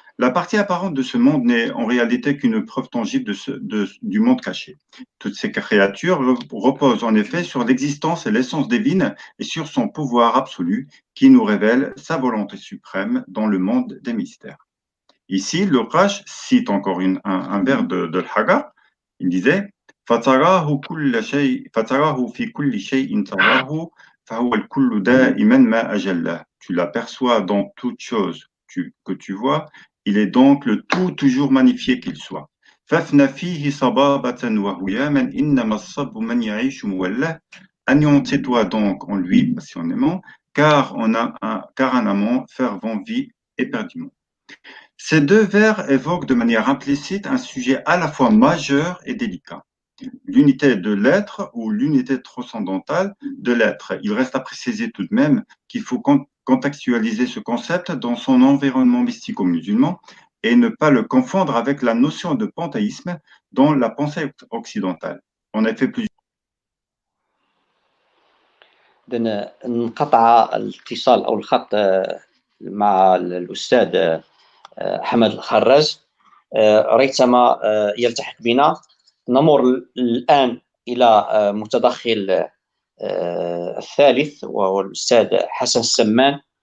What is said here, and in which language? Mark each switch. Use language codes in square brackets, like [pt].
[fr] La partie apparente de ce monde n'est en réalité qu'une preuve tangible du monde caché. Toutes ces créatures reposent en effet sur l'existence et l'essence divine et sur son pouvoir absolu qui nous révèle sa volonté suprême dans le monde des mystères. Ici, le Rash cite encore un vers de l'Hagar. Il disait [ar] فَتَرَاهُ فِي كُلِّ شَيْءٍ تَرَاهُ فَهُوَ الْكُلُّ دَائِمًا مَا أَجَلَّهُ. [fr] Tu l'aperçois dans toute chose que tu vois, il est donc le tout toujours magnifié qu'il soit. [ar] فَافْنَ فِيهِ صَبَابَةً وَهُيَامًا إِنَّمَا الصَّبُّ مَنْ يَعِيشُ مُوَلَّهُ. [fr] Anéantis-toi donc en lui passionnément, car un amant fervent vit éperdument. Ces deux vers évoquent de manière implicite un sujet à la fois majeur et délicat, l'unité de l'être ou l'unité transcendantale de l'être. Il reste à préciser tout de même qu'il faut contextualiser ce concept dans son environnement mystico-musulman et ne pas le confondre avec la notion de panthéisme dans la pensée occidentale. En effet, [ar] انقطع الاتصال أو الخط مع الأستاذ حمد الخراز. ريثما يلتحق بنا. نمر الآن إلى متدخل الثالث وهو الأستاذ حسن السمان.